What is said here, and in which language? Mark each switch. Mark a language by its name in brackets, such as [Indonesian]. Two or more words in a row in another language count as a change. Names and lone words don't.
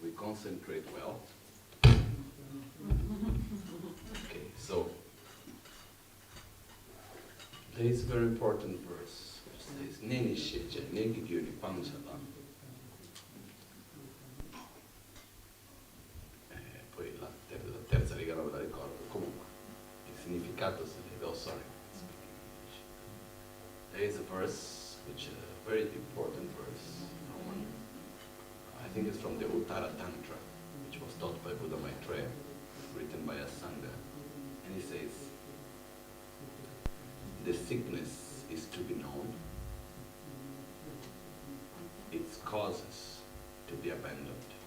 [English] concentrate well. Okay, so there is a very important verse which says, [Tibetan] Neni sheche, negi gyuri panchalan. [Italian] Poi la terza riga non me la ricordo. Comunque, il significato se ne do, sorry. [English] There is a verse, which is a very important verse, from I think it's from the Uttara Tantra, which was taught by Buddha Maitreya, written by a Sangha. And he says, the sickness is to be known, its causes to be abandoned.